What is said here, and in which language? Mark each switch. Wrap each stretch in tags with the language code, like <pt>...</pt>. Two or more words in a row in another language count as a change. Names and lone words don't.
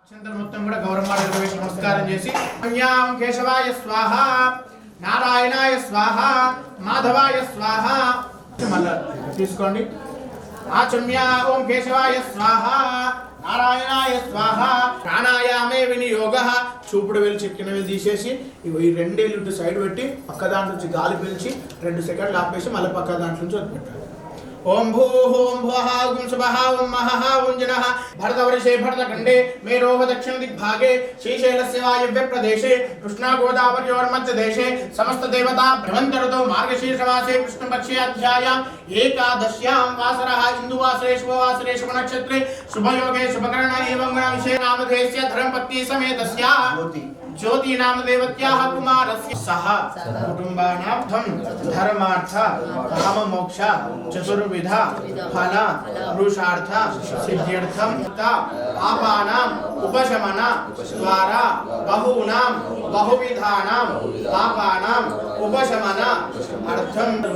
<te>మొత్తం కూడా గౌరవమాడకు నమస్కారం చేసి</te> <sa>अन्याम् केशवाय स्वाह नारायणाय स्वाह माधवाय स्वाह</sa> <te>మళ్ళా తీసుకోండి</te> <sa>आचम्य ओं केशवाय स्वाह नारायणाय स्वाह प्राणायामे विनियोग</sa> <te>చూపుడు వేలు చిక్కిన వేలు తీసేసి ఈ రెండేళ్ళు ఇటు సైడ్ పెట్టి పక్క దాంట్లో నుంచి గాలి పీల్చి 2 సెకండ్లు ఆపేసి మళ్ళీ పక్క దాంట్లో నుంచి వదిలిపెట్టాలి</te> <sa>ओम भूः ओम भुवः ओम शुभः ओम महः ओम जनः भरतवर्षे भरतखण्डे मेरोः दक्षिण दिग्भागे श्रीशैलस्य वायव्य प्रदेशे कृष्णा गोदावर्योर्मध्यदेशे समस्त देवता भ्रमन्त ऋतौ मार्गशीर्षमासे कृष्णपक्षे अध्यायाम् एकादश्यां वासरः इन्दुवासरे शुभवासरे शुभनक्षत्रे शुभयोगे शुभकरणे एवं गुणविषये नामधेयस्य धर्मपत्नी समेतस्य ज्योति नाम देवत्याः कुमारस्य सह कुटुम्बानार्थं धर्मार्थ काम मोक्ष चतुर्विध फल पुरुषार्थ सिद्ध्यर्थं पापानां उपशमन द्वारा बहूनां बहुविधानां पापानां उपशमन अर्थं</sa>